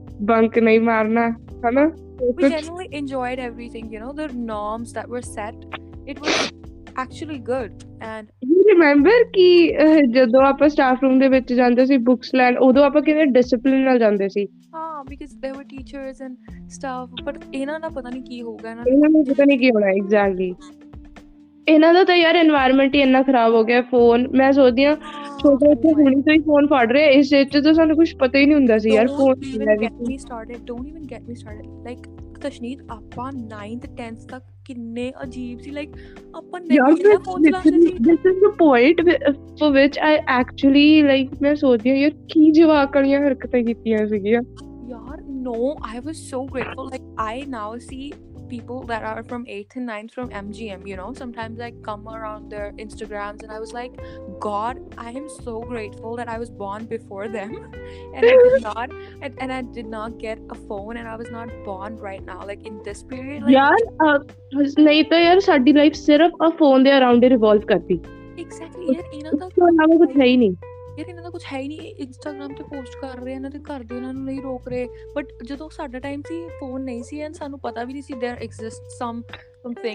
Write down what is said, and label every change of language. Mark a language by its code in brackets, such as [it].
[pa] Bunk nahi marna, है ना? [en] We genuinely enjoyed everything, the norms that were set. It was actually good. And you remember [pa] ਕਿ ਜਦੋਂ ਆਪਾਂ staff room ਦੇ ਵਿੱਚ ਜਾਂਦੇ ਸੀ ਬੁੱਕਸ ਲੈਣ, ਉਦੋਂ ਆਪਾਂ ਕਿੰਨੇ ਡਿਸਪਲਿਨ ਨਾਲ ਜਾਂਦੇ ਸੀ. ਹਾਂ, [en] because there were teachers and stuff, [pa] but ਇਹਨਾਂ ਦਾ ਪਤਾ ਨਹੀਂ ਕੀ ਹੋਊਗਾ. ਇਹਨਾਂ ਨੂੰ ਪਤਾ ਨਹੀਂ ਕੀ ਹੋਣਾ. Exactly. ਇਹਨਾਂ ਦਾ ਤਾਂ ਯਾਰ এনवायरमेंट ਹੀ ਇੰਨਾ ਖਰਾਬ ਹੋ ਗਿਆ। ਫੋਨ ਮੈਂ ਸੋਚਦੀ ਹਾਂ ਛੋਟੇ ਬੱਚੇ ਹੁਣੇ ਤੋਂ ਹੀ ਫੋਨ ਫੜ ਰਹੇ, ਇਸ ਵਿੱਚ ਤਾਂ ਸਾਨੂੰ ਕੁਝ ਪਤਾ ਹੀ ਨਹੀਂ ਹੁੰਦਾ ਸੀ ਯਾਰ phone [en] Don't even get me started. [pa] Like ਤਸ਼ਨੀਤ ਆਪਾਂ 9th 10th ਤੱਕ ਕਿੰਨੇ ਅਜੀਬ ਸੀ, ਲਾਈਕ ਆਪਾਂ ਨਹੀਂ ਫੋਨ ਚਲਾਉਂਦੇ ਸੀ। [en] This is the point for which I actually like [pa] ਮੈਂ ਸੋਚਦੀ ਹਾਂ ਯਾਰ ਕੀ ਜਵਾਕ ਵਾਲੀਆਂ ਹਰਕਤਾਂ ਕੀਤੀਆਂ ਸੀਗੀਆਂ [en] ਯਾਰ। No, I was so grateful. Like I now see people that are from 8th and 9th from MGM, you know, sometimes I come around their Instagrams and I was like, God, I am so grateful that I was born before them and I did not get a phone and I was not born right now, like in this period, like [pa] ਯਾਰ ਨਹੀਂ ਤਾਂ ਯਾਰ ਸਾਡੀ life ਸਿਰਫ ਆ phone ਦੇ around ਰਿਵੋਲਵ ਕਰਦੀ। exactly ਯਾਰ ਇਹਨਾਂ ਦਾ ਕੁਝ ਹੈ ਹੀ ਨਹੀਂ ਯਾਰ, ਇਹਨਾਂ ਦਾ ਕੁਝ ਹੈ ਹੀ ਨਹੀਂ। ਇੰਸਟਾਗ੍ਰਾਮ ਤੇ ਪੋਸਟ ਕਰ ਰਹੇ, ਇਹਨਾਂ ਦੇ ਘਰ ਦੇ ਇਹਨਾਂ ਨੂੰ ਨਹੀਂ ਰੋਕ ਰਹੇ, ਬਟ ਜਦੋਂ ਸਾਡਾ ਟਾਈਮ ਸੀ ਫੋਨ ਨਹੀਂ ਸੀ ਐਂਡ ਸਾਨੂੰ ਪਤਾ ਵੀ ਨਹੀਂ ਸੀ [en] there exists something